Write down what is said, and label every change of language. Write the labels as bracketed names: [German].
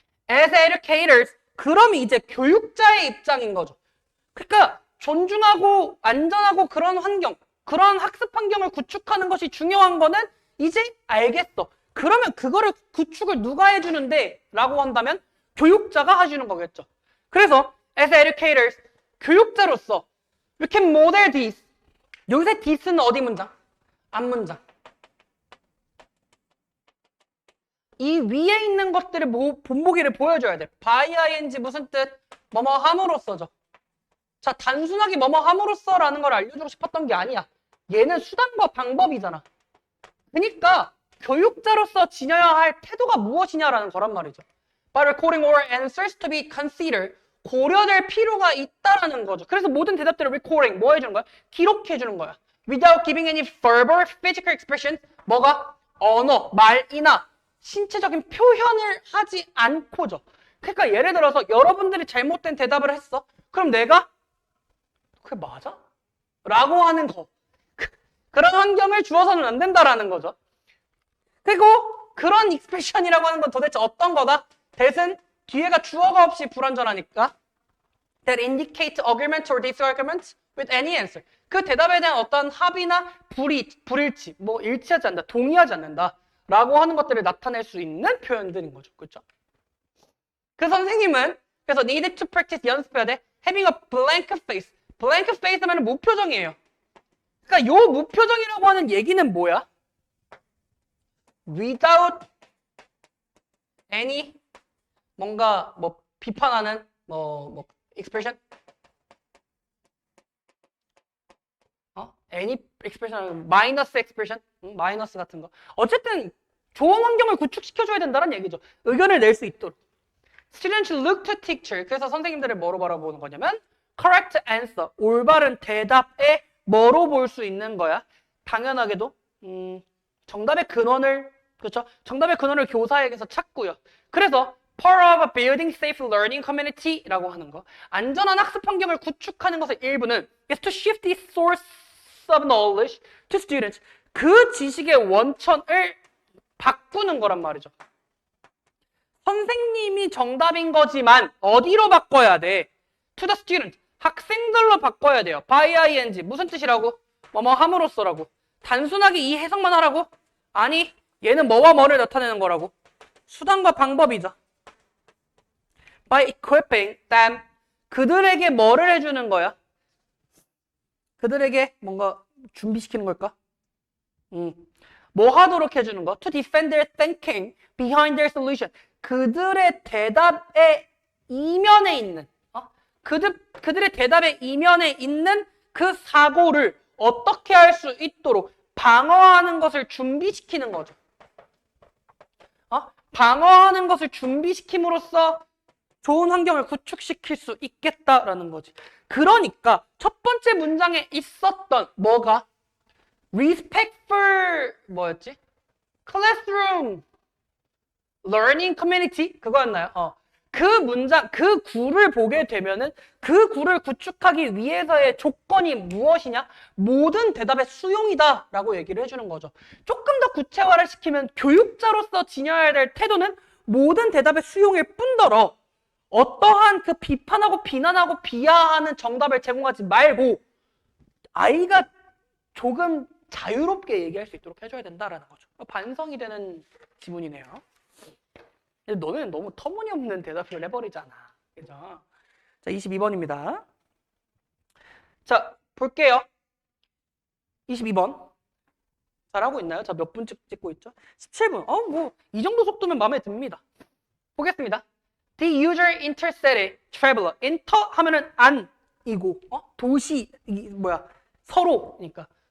[English] As educators, [Korean] 그럼 이제 교육자의 입장인 거죠. 그러니까 존중하고 안전하고 그런 환경, 그런 학습 환경을 구축하는 것이 중요한 거는 이제 알겠어. 그러면 그거를 구축을 누가 해주는데? 라고 한다면 교육자가 해주는 거겠죠. [English] 그래서 as educators, [Korean] 교육자로서 [English] we can model this. [Korean] 여기서 this는 어디 문장? 앞문장. 이 위에 있는 것들을 본보기를 보여줘야 돼. by ing 무슨 뜻? 뭐뭐 함으로써죠. 자, 단순하게 뭐뭐 함으로써라는 걸 알려주고 싶었던 게 아니야. 얘는 수단과 방법이잖아. 그러니까 교육자로서 지녀야 할 태도가 무엇이냐라는 거란 말이죠. [English] By recording all answers to be considered, [Korean] 고려될 필요가 있다라는 거죠. 그래서 모든 대답들을 recording, 뭐 해주는 거야? 기록해주는 거야. [English] Without giving any verbal, physical expression, 뭐가? [Korean] 언어, 말이나 신체적인 표현을 하지 않고죠. 그러니까 예를 들어서 여러분들이 잘못된 대답을 했어. 그럼 내가 그게 맞아? 라고 하는 거. 그런 환경을 주어서는 안 된다라는 거죠. 그리고 그런 익스프레션이라고 하는 건 도대체 어떤 거다? that은 뒤에가 주어가 없이 불완전하니까 [English] that indicate agreement or disagreement with any answer. [Korean] 그 대답에 대한 어떤 합의나 불일치, 뭐 일치하지 않는다, 동의하지 않는다 라고 하는 것들을 나타낼 수 있는 표현들인 거죠. 그렇죠? 그 선생님은 그래서 [English] needed to practice, [Korean] 연습해야 돼. [English] having a blank face. [Korean] blank face 하면 무표정이에요. 그러니까 요 무표정이라고 하는 얘기는 뭐야? [English] without any [Korean] 뭔가 뭐 비판하는 뭐 expression? [English] any expression, 마이너스 expression? [Korean] 마이너스 같은 거. 어쨌든 좋은 환경을 구축시켜줘야 된다는 얘기죠. 의견을 낼 수 있도록. [English] Students look to teacher. [Korean] 그래서 선생님들을 뭐로 바라보는 거냐면 [English] correct answer. [Korean] 올바른 대답에 뭐로 볼 수 있는 거야? 당연하게도 정답의 근원을 그렇죠? 정답의 근원을 교사에게서 찾고요. [English] 그래서 part of building safe learning community라고 하는 거. [Korean] 안전한 학습 환경을 구축하는 것의 일부는 [English] is to shift the source of knowledge to students. [Korean] 그 지식의 원천을 바꾸는 거란 말이죠. 선생님이 정답인 거지만 어디로 바꿔야 돼? [English] To the student. [Korean] 학생들로 바꿔야 돼요. by ing. 무슨 뜻이라고? 뭐뭐 함으로써라고. 단순하게 이 해석만 하라고? 아니, 얘는 뭐와 뭐를 나타내는 거라고. 수단과 방법이죠. [English] By equipping them. [Korean] 그들에게 뭐를 해주는 거야? 그들에게 뭔가 준비시키는 걸까? 뭐 하도록 해주는 거? [English] To defend their thinking behind their solution. [Korean] 그들의 대답의 이면에 있는 그들의 대답의 이면에 있는 그 사고를 어떻게 할 수 있도록 방어하는 것을 준비시키는 거죠. 방어하는 것을 준비시킴으로써 좋은 환경을 구축시킬 수 있겠다라는 거지. 그러니까 첫 번째 문장에 있었던 뭐가? [English] Respect for [Korean] 뭐였지? [English] Classroom, Learning Community [Korean] 그거였나요? 그 문장, 그 구를 보게 되면은 그 구를 구축하기 위해서의 조건이 무엇이냐? 모든 대답의 수용이다 라고 얘기를 해주는 거죠. 조금 더 구체화를 시키면 교육자로서 지녀야 될 태도는 모든 대답의 수용일 뿐더러 어떠한 그 비판하고 비난하고 비하하는 정답을 제공하지 말고 아이가 조금 자유롭게 얘기할 수 있도록 해줘야 된다라는 거죠. 반성이 되는 지문이네요. 너는 너무 터무니없는 대답을 해버리잖아. 그죠? 자, 22번입니다. 자, 볼게요. 22번. 잘하고 있나요? 자, 몇 분 찍고 있죠? 17분. 뭐, 이 정도 속도면 마음에 듭니다. 보겠습니다. [English] The user intercepted traveler. [Korean] enter 하면은 안이고, 도시, 서로니까.